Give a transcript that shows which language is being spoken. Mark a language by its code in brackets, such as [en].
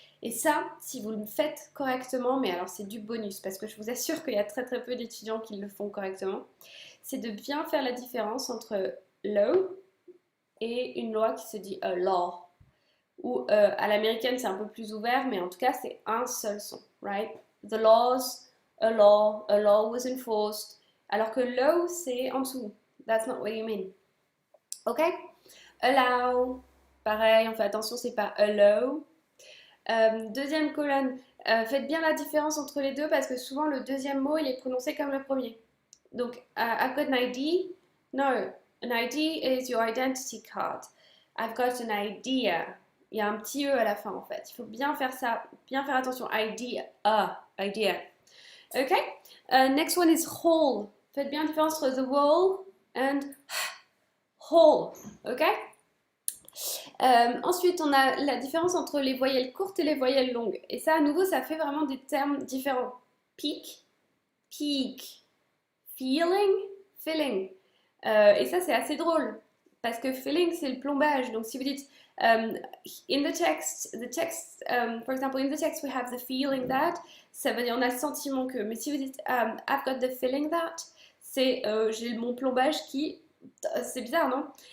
[fr] Et ça, si vous le faites correctement, mais alors c'est du bonus parce que je vous assure qu'il y a très très peu d'étudiants qui le font correctement, c'est de bien faire la différence entre law et une loi qui se dit a law. Ou à l'américaine, c'est un peu plus ouvert, mais en tout cas, c'est un seul son, [en] right? The laws, a law was enforced. [fr] Alors que law, c'est en dessous. [en] That's not what you mean. [fr] Ok? Allow, pareil, on fait attention, c'est pas allow. Deuxième colonne, faites bien la différence entre les deux parce que souvent le deuxième mot il est prononcé comme le premier. Donc, [en] I've got an ID. No, an ID is your identity card. I've got an idea. [fr] Il y a un petit E à la fin en fait. Il faut bien faire ça, bien faire attention. [en] Idea, idea. Ok? Next one is whole. [fr] Faites bien la différence entre [en] the whole and whole. [fr] Ok? Ensuite, on a la différence entre les voyelles courtes et les voyelles longues. Et ça, à nouveau, ça fait vraiment des termes différents. [en] Peak, peak, feeling, filling. [fr] Et ça, c'est assez drôle. Parce que filling, c'est le plombage. Donc, si vous dites [en] in the text, for example, in the text, we have the feeling that, [fr] ça veut dire on a le sentiment que. Mais si vous dites [en] I've got the feeling that, [fr] c'est j'ai mon plombage qui. C'est bizarre, non?